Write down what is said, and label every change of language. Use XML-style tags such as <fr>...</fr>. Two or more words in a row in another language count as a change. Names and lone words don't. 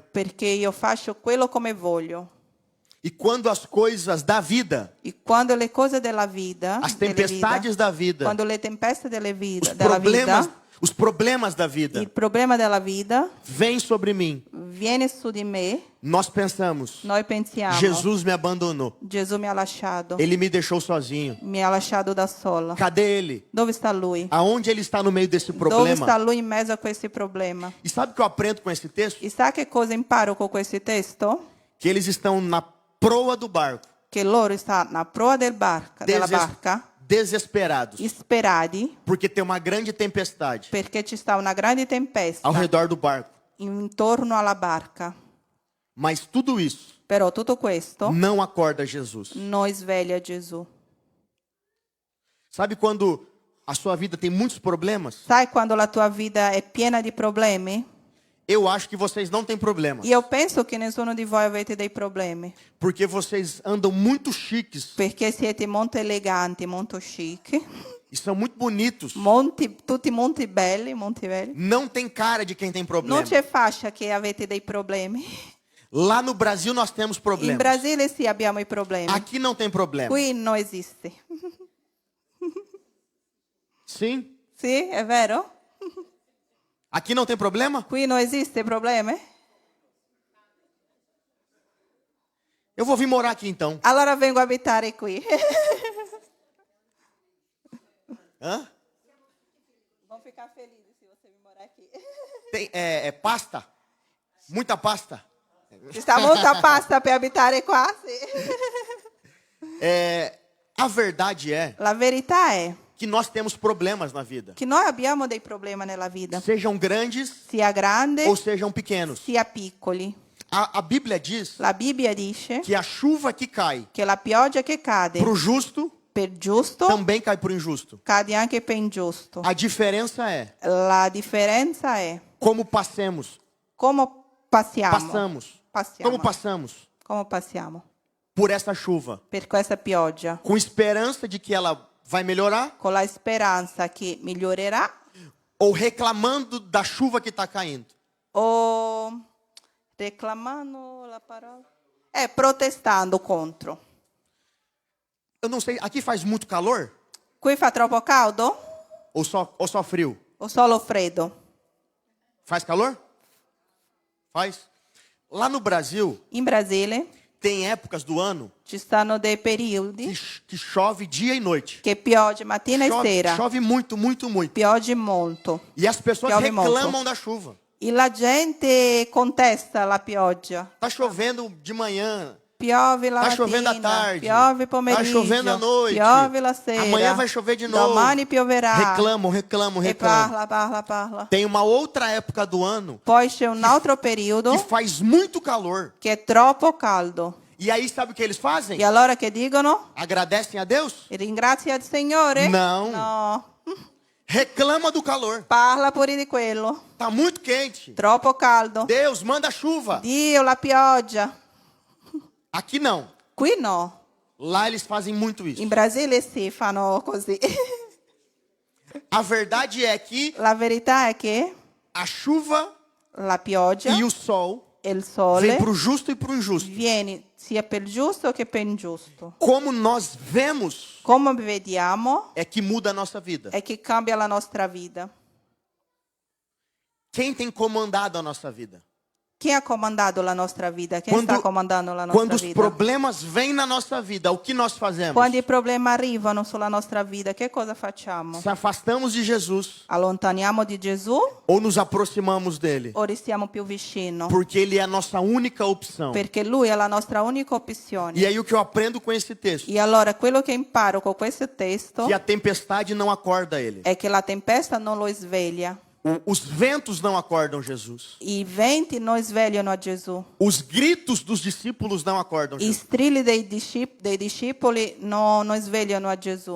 <it>Perché io faccio quello come voglio.</it> <pt>E quando as coisas da vida,</pt> <it>E quando le cose della vita,</it> <pt>as tempestades da vida,</pt> <it>quando le tempeste della</it> <pt>os</pt> <it>vita,</it> <pt>problemas da vida</pt> <it>il problema della vita</it> <pt>vêm sobre mim,</pt> <it>viene su di me,</it> <pt>nós pensamos,</pt> <it>noi pensiamo,</it> <pt>Jesus me abandonou.</pt> <it>Gesù mi ha lasciato,</it> <pt>Ele me deixou sozinho.</pt> <it>mi ha lasciato da sola.</it> <pt>Cadê ele?</pt> <it>Dove sta lui?</it> <pt>Aonde ele está no meio desse</pt> <it>Dove sta</it> <pt>problema?</pt> <it>lui in mezzo a questi problemi?</it> <pt>E sabe o que eu aprendo com esse texto?</pt> <it>E sa che cosa imparo con questo testo?</it> <pt>Que eles estão na proa do barco,</pt> <it>Che loro stanno a proa della barca,</it> <pt>desesperados,</pt> <it>disperati,</it> <pt>porque tem uma grande tempestade</pt> <it>perché ci sta una grande tempesta</it> <pt>ao redor do barco.</pt> <it>intorno alla barca.</it> <pt>Mas tudo isso</pt> <it>Però tutto questo</it> <pt>não acorda Jesus.</pt> <it>non sveglia Gesù.</it> <pt>Sabe quando a sua vida tem muitos problemas?</pt> <it>Sai quando la tua vita è piena di problemi?</it> <pt>Eu acho que vocês não têm problemas.</pt> <it>Io penso che nessuno di voi avete dei problemi,</it> <pt>Porque vocês andam muito chiques</pt> <it>perché siete molto eleganti, molto chic,</it> <pt>e são muito bonitos.</pt> <it>tutti molto belli,</it> <pt>Não tem cara de quem tem</pt> <it>Non</it> <pt>problema.</pt> <it>c'è fascia che avete dei problemi.</it> <pt>Lá no Brasil nós temos</pt> <it>In</it> <pt>problemas.</pt> <it>Brasile sì abbiamo i problemi.</it> <pt>Aqui não tem problema.</pt> <it>Qui non esiste.</it> <pt>Sim?</pt> <it>Sì, è vero?</it> <pt>Aqui não tem problema?</pt> <it>Qui non esiste problemi?</it> <pt>Eu vou vir morar aqui então.</pt> <it>Allora vengo a abitare qui. Hã?</it> <pt>Vão ficar felizes se você vir morar aqui. Tem pasta? Muita pasta?</pt> <it>Ci sta molta pasta per abitare qua? Sì.</it> <pt>A verdade é</pt> <it>La verità è</it> <pt>que nós temos problemas na vida.</pt> <it>che noi abbiamo dei problemi nella vita,</it> <pt>Sejam grandes</pt> <it>sia grandi</it> <pt>ou sejam pequenos.</pt> <it>sia piccoli.</it> <pt>A Bíblia diz</pt> <it>La Bibbia dice</it> <pt>que a chuva que cai</pt> <it>che la pioggia che cade</it> <pt>para o justo</pt> <it>per giusto</it> <pt>também cai para o injusto.</pt> <it>cade anche per ingiusto.</it> <pt>A diferença é</pt> <it>La differenza è</it> <pt>como passemos.</pt> <it>come passiamo.</it> <pt>Como passamos</pt> <it>Come passiamo</it> <pt>por essa chuva.</pt> <it>per questa pioggia,</it> <pt>Com esperança de que ela vai melhorar</pt> <it>con la speranza che migliorerà</it> <pt>ou reclamando da chuva que está caindo.</pt> <it>o reclamando la parola? Protestando contro.</it> <pt>Eu não sei, aqui faz muito calor</pt> <it>Qui fa troppo caldo</it> <pt>ou só frio?</pt> <it>o solo freddo?</it> <pt>Faz calor? Faz. Lá no Brasil</pt> <it>In Brasile</it> <pt>tem épocas do ano</pt> <it>ci stanno dei periodi</it> <pt>que chove dia e noite.</pt> <it>che pioggia mattina e sera,</it> <pt>Chove muito, muito, muito.</pt> <it>pioggia molto.</it> <pt>E as pessoas Chove reclamam</pt> <it>molto.</it> <pt>da chuva.</pt> <it>E la gente contesta la pioggia.</it> <pt>Tá chovendo de manhã,</pt> <it>Piove la</it> <pt>tá</pt> <it>mattina,</it> <pt>chovendo à tarde,</pt> <it>piove</it> <pt>tá</pt> <it>pomeriggio,</it> <pt>chovendo à noite,</pt> <it>piove la sera,</it> <pt>amanhã vai chover de novo.</pt> <it>domani pioverà.</it> <pt>Reclamam.</pt> <it>E parla.</it> <pt>Tem uma outra época do ano</pt> <it>Poi c'è un altro periodo</it> <pt>que faz muito calor.</pt> <it>che è troppo caldo.</it> <pt>E aí sabe o que eles fazem?</pt> <it>E allora che dicono?</it> <pt>Agradecem a Deus?</pt> <it>Ringrazia il Signore?</it> <pt>Não.</pt> <it>No,</it> <pt>Reclama do calor.</pt> <it>parla pure di quello.</it> <pt>Tá muito quente.</pt> <it>Troppo caldo.</it> <pt>Deus, manda chuva.</pt> <it>Dio, la pioggia.</it> <pt>Aqui não.</pt> <it>Qui no.</it> <pt>Lá eles fazem muito isso.</pt> <it>In Brasile sì, fanno così.</it> <pt>A verdade é que</pt> <it>La verità è che</it> <pt>a chuva</pt> <it>la pioggia</it> <pt>e o sol</pt> <it>e il</it> <pt>vem</pt> <it>sole</it> <pt>para o justo e para o injusto.</pt> <it>viene sia per il giusto che per l'ingiusto.</it> <pt>Como nós vemos</pt> <it>Come vediamo</it> <pt>é que muda a nossa vida.</pt> <it>è che cambia la nostra vita.</it> <pt>Quem tem comandado a nossa vida?</pt> <it>Chi ha comandato la nostra vita? Chi sta comandando la</it> <pt>Quando</pt> <it>nostra</it> <pt>os</pt> <it>vita?</it> <pt>problemas vêm na nossa vida, o que nós fazemos?</pt> <it>Quando i problemi arrivano sulla nostra vita, che cosa facciamo?</it> <pt>Se afastamos de Jesus</pt> <it>Allontaniamo di Gesù</it> <pt>ou nos aproximamos dele?</pt> <it>o restiamo più vicino?</it> <pt>Porque ele é a nossa única opção.</pt> <it>Perché Lui è la nostra unica opzione.</it> <pt>E aí o que eu aprendo com esse texto?</pt> <it>E allora quello che imparo con questo testo</it> <pt>Que a tempestade não acorda ele.</pt> <it>è che la tempesta non lo sveglia.</it> <pt>Os ventos não acordam Jesus.</pt> <it>I venti non svegliano a Gesù.</it> <pt>Os gritos dos discípulos não acordam</pt> <it>I</it> <pt>Jesus.</pt> <it>strilli dei discepoli non svegliano a Gesù.</it>